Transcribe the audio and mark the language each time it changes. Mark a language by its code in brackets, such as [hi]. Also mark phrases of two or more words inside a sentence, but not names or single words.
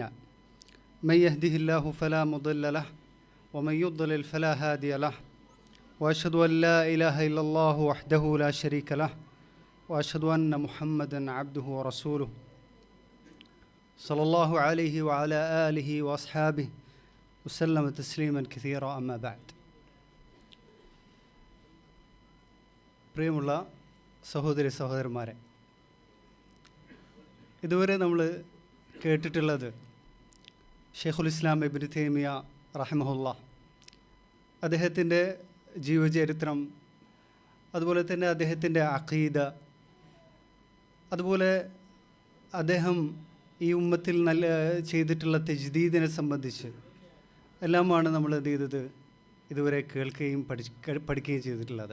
[ar] من يهده الله فلا مضل له ومن يضلل فلا هادي له، وأشهد أن لا إله إلا الله وحده لا شريك له، وأشهد أن محمدا عبده ورسوله صلى الله عليه وعلى آله وأصحابه وسلم تسليما كثيرا. أما بعد. [ml] പ്രിയമുള്ള സഹോദരി സഹോദരന്മാരെ, ഇതുവരെ നമ്മൾ കേട്ടിട്ടുള്ളത് ഷെയ്ഖുൽ ഇസ്ലാം ഇബ്നു തൈമിയ റഹിമഹുല്ലാ അദ്ദേഹത്തിൻ്റെ ജീവചരിത്രം, അതുപോലെ തന്നെ അദ്ദേഹത്തിൻ്റെ അഖീദ, അതുപോലെ അദ്ദേഹം ഈ ഉമ്മത്തിൽ നല്ല ചെയ്തിട്ടുള്ള തജ്ദീദിനെ സംബന്ധിച്ച് എല്ലാമാണ് നമ്മൾ എന്ത് ചെയ്തത്, ഇതുവരെ കേൾക്കുകയും പഠിക്കുകയും ചെയ്തിട്ടുള്ളത്.